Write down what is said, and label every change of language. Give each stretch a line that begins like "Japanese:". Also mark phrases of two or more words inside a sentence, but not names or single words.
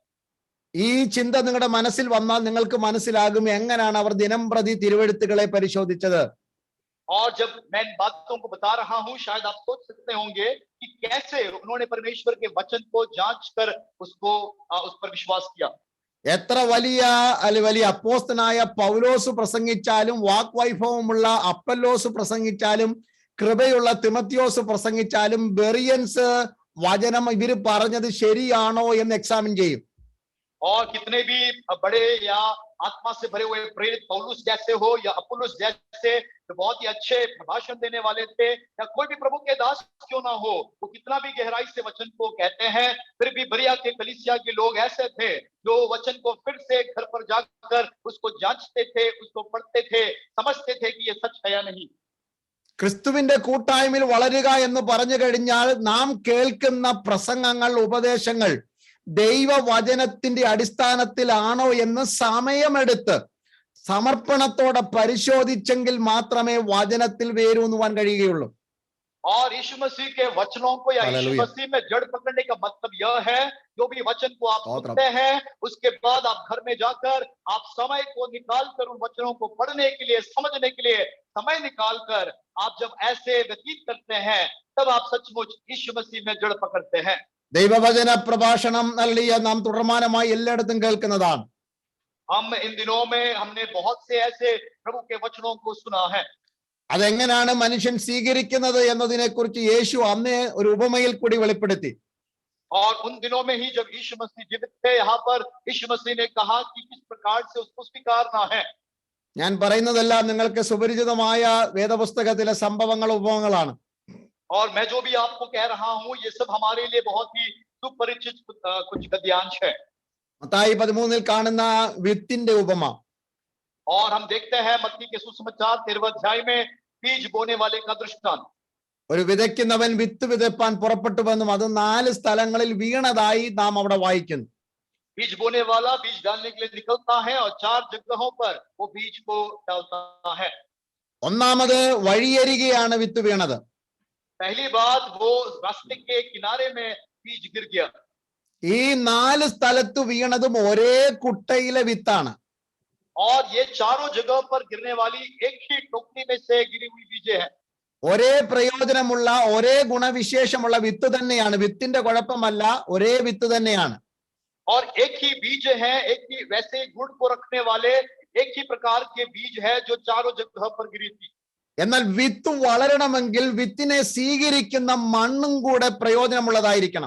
Malayalam: ഈ ചിന്ത നിങ്ങളുടെ മനസ്സിൽ വന്നാൽ നിങ്ങൾക്ക് മനസ്സിലാകും എങ്ങനെയാണ് അവർ ദിനം പ്രതി തിരുവെഴുത്തുകളെ പരിശോധിച്ചത്.
Hindi: और जब मैं इन बातों को बता रहा हूं, शायद आप सोच सकते होंगे कि कैसे उन्होंने परमेश्वर के वचन को जांच कर उसको उस पर विश्वास किया।
Malayalam: എത്ര വലിയ അപ്പോസ്തലനായ പൗലോസ് പ്രസംഗിച്ചാലും, വാക്വൈഭവമുള്ള അപ്പല്ലോസ് പ്രസംഗിച്ചാലും, കൃപയുള്ള തിമത്തിയോസ് പ്രസംഗിച്ചാലും, ബെറിയൻസ് വചനം ഇവര് പറഞ്ഞത് ശരിയാണോ എന്ന് എക്സാമിൻ ചെയ്യും.
Hindi: और कितने भी बड़े या आत्मा से भरे हुए प्रेरित पौलुस जैसे हो या अपुल्लोस जैसे जो बहुत ही अच्छे भाषण देने वाले थे, या कोई भी प्रभु के दास क्यों ना हो, वो कितना भी गहराई से वचन को कहते हैं, फिर भी बेरिया के कलीसिया के लोग ऐसे थे जो वचन को फिर से घर पर जाकर उसको जांचते थे, उसको पढ़ते थे, समझते थे कि ये सच है या नहीं।
Malayalam: ക്രിസ്തുവിന്റെ കൂട്ടായ്മയിൽ വളരുക എന്ന് പറഞ്ഞു കഴിഞ്ഞാൽ നാം കേൾക്കുന്ന പ്രസംഗങ്ങൾ, ഉപദേശങ്ങൾ ദൈവവചനത്തിന്റെ അടിസ്ഥാനത്തിലാണോ എന്ന് സമയമെടുത്ത് സമർപ്പണത്തോടെ പരിശോധിച്ചെങ്കിൽ മാത്രമേ വചനത്തിൽ വേരൂന്നുവാൻ കഴിയുകയുള്ളൂ.
Hindi: और यीशु मसीह के वचनों को या यीशु मसीह में जड़ पकड़ने का मतलब यह है, जो भी वचन को आप सुनते हैं उसके बाद आप घर में जाकर आप समय को निकाल कर उन वचनों को पढ़ने के लिए, समझने के लिए समय निकाल कर आप जब ऐसे व्यतीत करते हैं, तब आप सचमुच यीशु मसीह में जड़ पकड़ते हैं।
Malayalam: ദൈവവചന പ്രഭാഷണം നാം തുടർമാനമായി എല്ലായിടത്തും കേൾക്കുന്നതാണ്.
Hindi: हम इन दिनों में हमने बहुत से ऐसे प्रभु के वचनों को सुना है।
Malayalam: അതെങ്ങനെയാണ് മനുഷ്യൻ സ്വീകരിക്കുന്നത് എന്നതിനെ കുറിച്ച് യേശു അന്നേ ഒരു ഉപമയിൽ കൂടി വെളിപ്പെടുത്തി.
Hindi: और उन दिनों में ही जब यीशु मसीह जीवित थे, यहाँ पर यीशु मसीह ने कहा कि किस प्रकार से उसको स्वीकारना है।
Malayalam: ഞാൻ പറയുന്നതെല്ലാം നിങ്ങൾക്ക് സുപരിചിതമായ വേദപുസ്തകത്തിലെ സംഭവങ്ങൾ, ഉപമകളാണ്.
Hindi: और मैं जो भी आपको कह रहा हूँ ये सब हमारे लिए बहुत ही सुपरिचित कुछ गद्यांश है।
Malayalam: മത്തായി 13 കാണുന്ന വിത്തിന്റെ ഉപമ.
Hindi: और हम देखते हैं मत्ती के सुसमाचार 13वें अध्याय में बीज बोने वाले का दृष्टांत।
Malayalam: ഒരു വിതയ്ക്കുന്നവൻ വിത്ത് വിതപ്പാൻ പുറപ്പെട്ടുവെന്നും അത് 4 സ്ഥലങ്ങളിൽ വീണതായി നാം അവിടെ വായിക്കുന്നു.
Hindi: बीज बोने वाला बीज डालने के लिए निकलता है और 4 जगहों पर वो बीज को डालता है।
Malayalam: ഒന്നാമത് വഴിയരികെയാണ് വിത്ത് വീണത്.
Hindi: पहली बात, वो रास्ते के किनारे में बीज गिर गया।
Malayalam: ഈ 4 സ്ഥലത്ത് വീണതും ഒരേ കുട്ടയിലെ വിത്താണ്.
Hindi: और ये चारों जगह पर गिरने वाली एक ही टोकरी में से गिरी हुई बीजें हैं।
Malayalam: ഒരേ പ്രയോജനമുള്ള, ഒരേ ഗുണവിശേഷമുള്ള വിത്ത് തന്നെയാണ്. വിത്തിന്റെ കുഴപ്പമല്ല, ഒരേ വിത്ത് തന്നെയാണ്.
Hindi: और एक ही बीज है, एक ही वैसे गुण को रखने वाले एक ही प्रकार के बीज है जो चारों जगह पर गिरी थी।
Malayalam: എന്നാൽ വിത്ത് വളരണമെങ്കിൽ വിത്തിനെ സ്വീകരിക്കുന്ന മണ്ണും കൂടെ പ്രയോജനമുള്ളതായിരിക്കണം.